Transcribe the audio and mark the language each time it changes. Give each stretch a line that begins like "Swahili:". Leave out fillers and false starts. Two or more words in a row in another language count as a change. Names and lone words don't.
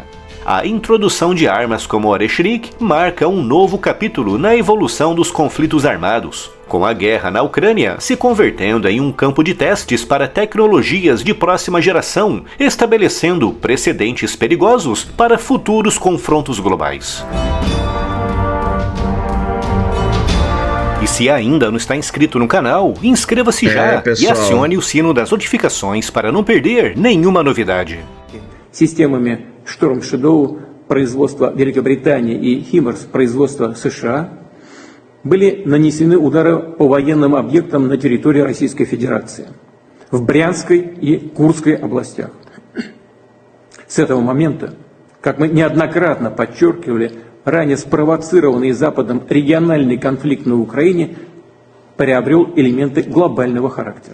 Portuguese: A introdução de armas como Oreshnik marca um novo capítulo na evolução dos conflitos armados, com a guerra na Ucrânia se convertendo em um campo de testes para tecnologias de próxima geração, estabelecendo precedentes perigosos para futuros confrontos globais. E se ainda não está inscrito no canal, inscreva-se já e acione o sino das notificações para não perder nenhuma novidade.
Russian: Системами Storm Shadow производства Великобритании и HIMARS производства США были нанесены удары по военным объектам на территории Российской Федерации, в Брянской и Курской областях. С этого момента, как мы неоднократно подчеркивали, ранее спровоцированный Западом региональный конфликт на Украине приобрел элементы глобального характера.